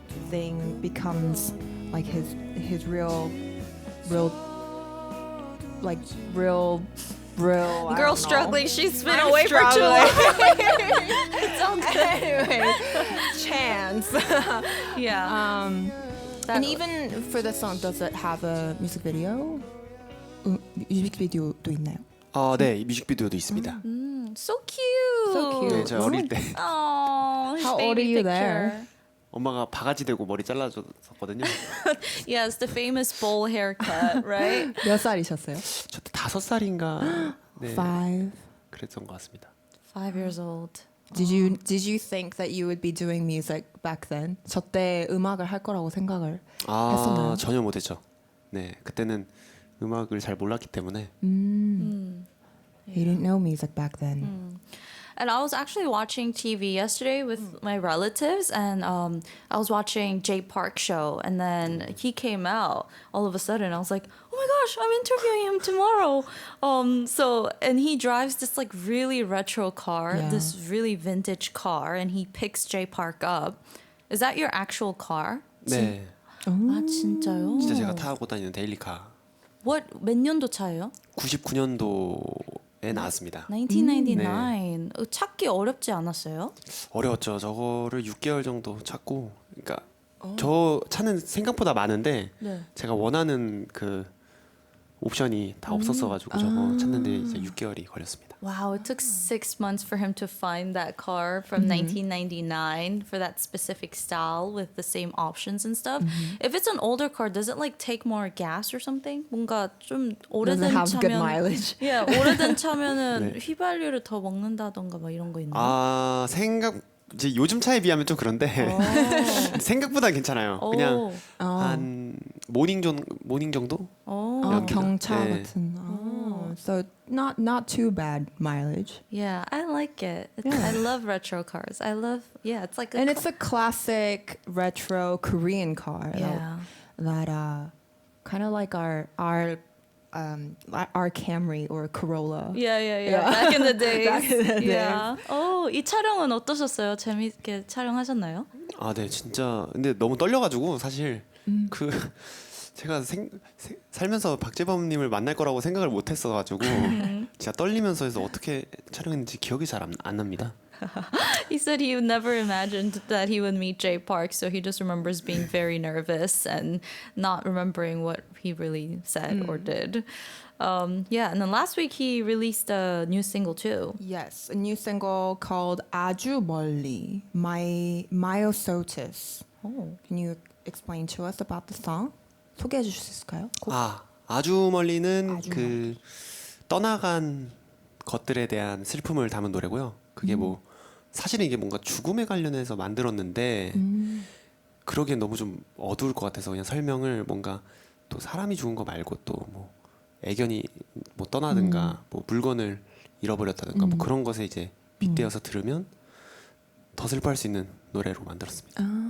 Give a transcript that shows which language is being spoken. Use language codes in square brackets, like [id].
[en] thing becomes like his real like real I Girl don't know. struggling. She's been I'm away for too long. it's all good. Anyway, chance. Yeah. And even for the song, does it have a music video? [ko] 뮤직비디오도 있나요? 네, 뮤직비디오도 있습니다. [en] So cute. So cute. [ko] 네, 제가 어릴 때 [en] Oh, his How old baby are you picture. there? [ko] 엄마가 바가지 대고 머리 잘라줬었거든요. [en] Yes, the famous bowl haircut, right? [ko] 몇 살이셨어요? 저때 5살인가 네, 5. 그랬던 것 같습니다. [en] 5 years old. Did you think that you would be doing music back then? [ko] 저 때 음악을 할 거라고 생각을 했었나요? 전혀 못했죠. 네, 그때는 음악을 잘 몰랐기 때문에. [en] You didn't know music back then. And I was actually watching TV yesterday with my relatives, and I was watching Jay Park show, and then he came out all of a sudden. I was like, oh my gosh, I'm interviewing him tomorrow. And he drives this like really retro car, Yeah. this really vintage car, and he picks Jay Park up. Is that your actual car? [ko] 네, 아 진짜요? 진짜 제가 타고 다니는 데일리카. 몇 년도 차예요? 99년도에 나왔습니다. 1999. 찾기 어렵지 않았어요? 어려웠죠. 저거를 6개월 정도 찾고, 그러니까 저 차는 생각보다 많은데 네. 제가 원하는 그 옵션이 다 없었어가지고 저거 찾는데 이제 6개월이 걸렸습니다. [en] Wow, it took 6 months for him to find that car from 1999 for that specific style with the same options and stuff. If it's an older car, does it like take more gas or something? [ko] 뭔가 좀 [en] Doesn't [ko] 오래된 [en] have good [ko] 차면 [en] mileage. [ko] yeah, 오래된 차면은 네. 휘발유를 더 먹는다던가 막 이런 거 있나요? 이제 요즘 차에 비하면 좀 그런데 생각보다 괜찮아요. 그냥 한 모닝 정도? 경차 네. 같은. [en] So not too bad mileage. Yeah, I like it. I love retro cars. I love it's like And it's a classic retro Korean car. yeah. That kind of like our Camry or Corolla. Yeah. Back in the days. Back in the [ko] Yeah. 이 촬영은 어떠셨어요? 재밌게 촬영하셨나요? 네, 진짜 근데 너무 떨려가지고 사실 그 제가 살면서 박재범님을 만날 거라고 생각을 못했어가지고 진짜 떨리면서 해서 어떻게 촬영했는지 기억이 잘 안 납니다. [en] He said he never imagined that he would meet Jay Park, so he just remembers being very nervous and not remembering what he really said or did. And then last week he released a new single too. Yes, a new single called 아주 멀리, Myosotis. Can you explain to us about the song? [ko] 소개해 주실 수 있을까요? 아주 멀리는 아주 그 떠나간 것들에 대한 슬픔을 담은 노래고요. 그게 뭐 사실은 이게 뭔가 죽음에 관련해서 만들었는데 그러기엔 너무 좀 어두울 것 같아서 그냥 설명을 뭔가 또 사람이 죽은 거 말고 또 뭐 애견이 뭐 떠나든가 뭐 물건을 잃어버렸다든가 뭐 그런 것에 이제 빗대어서 들으면 더 슬퍼할 수 있는 노래로 만들었습니다.